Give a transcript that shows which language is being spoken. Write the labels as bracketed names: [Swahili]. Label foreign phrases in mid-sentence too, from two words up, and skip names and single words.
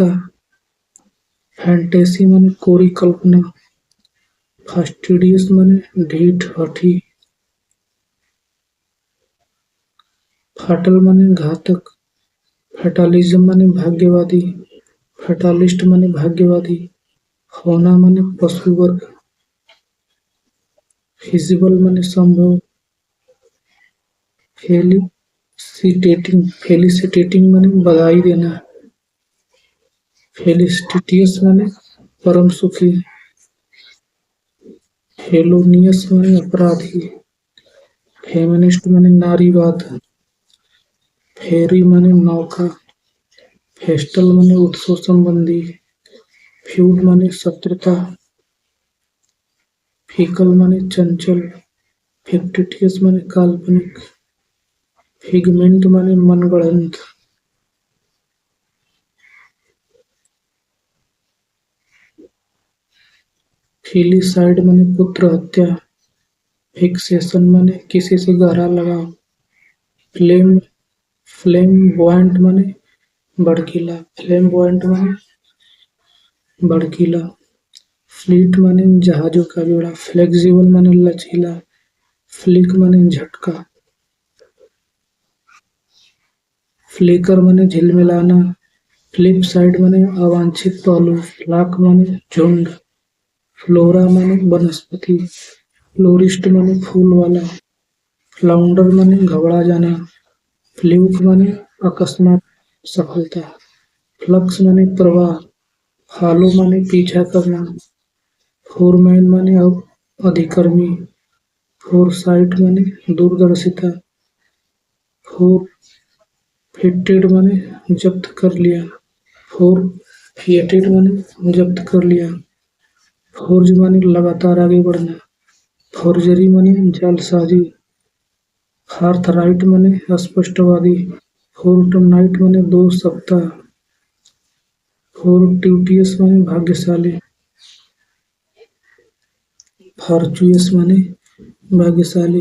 [Hindi] फैंटेसी माने कोरी कल्पना। फास्टिडियस माने ढीठ हठी। फाटल माने घातक। फैटालिज्म माने भाग्यवादी। फैटालिस्ट माने भाग्यवादी। फौना माने पशु वर्ग। फिजिबल माने संभव। फेलिसिटेटिंग माने बधाई देना। फेलिसिटियस माने परम सुखी। हेलोनियस माने अपराधी। फेमिनिस्ट माने नारीवाद। फेरी माने नौका। फेस्टल माने उत्सव संबंधी। फ्यूड माने शत्रुता। फीकल माने चंचल। फिक्टिटियस माने काल्पनिक। फिगमेंट माने मनगढ़ंत। फिलिसाइड माने पुत्र हत्या। फिक्सेशन माने किसी से गहरा लगाव। [English] flame flamboyant [Hindi] माने भड़कीला। फ्लेम्बोयंट माने भड़कीला। फ्लीट माने जहाजों का बेड़ा। फ्लेक्सिबल माने लचीला। फ्लिक माने झटका। फ्लिकर माने झिलमिलाना। [English] flip side [Hindi] माने अवांछित पहलू। फ्लाक माने झुंड। फ्लोरा माने वनस्पति। फ्लोरिस्ट माने फूल वाला। फ्लाउंडर माने घबरा जाना। फ्ल्यूक माने अकस्मात सफलता। फ्लक्स माने प्रवाह। फॉलो माने पीछा करना। फोरमैन माने अधिकर्मी। फोरसाइट माने दूरदर्शिता। फोर फिटेड माने जब्त कर लिया। फोर फिएटेड माने जब्त कर लिया। फोर्ज माने लगातार आगे बढ़ना। फोर्जरी माने जालसाजी। फार्थराइट माने स्पष्टवादी। फोर्टनाइट माने 2 सप्ताह। फोर्टिटियस माने भाग्यशाली। फॉर्चुयस माने भाग्यशाली।